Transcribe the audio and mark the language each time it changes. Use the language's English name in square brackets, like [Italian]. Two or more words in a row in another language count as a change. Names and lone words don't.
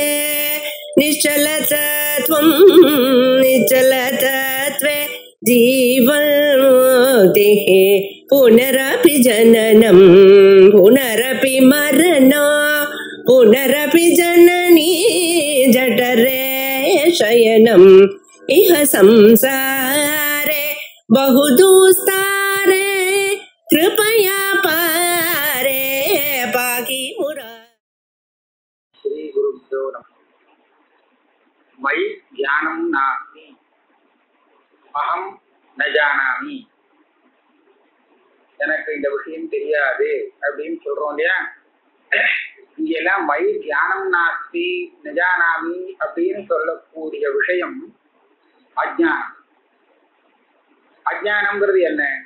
[Sanskrit] निश्चलतत्वं निश्चलतत्वे जीवन्मुक्तिः पुनरपि जननं पुनरपि मरणं पुनरपि जननी जठरे शयनम् इह संसारे बहुदुस्तारे कृपया पारे पाहि मुरा। श्री गुरुभ्यो नमः। मयि ज्ञानं नास्ति अहं न जानामि, [Tamil] எனக்கு இந்த விஷயம் தெரியாது அப்படின்னு சொல்றோம் இல்லையா. இங்கெல்லாம் [Sanskrit] मै ध्यानं नास्ति नजानामि [Tamil] அப்படின்னு சொல்லக்கூடிய விஷயம் அஜ்ஞானம். அஜ்ஞானம்ங்கிறது என்ன?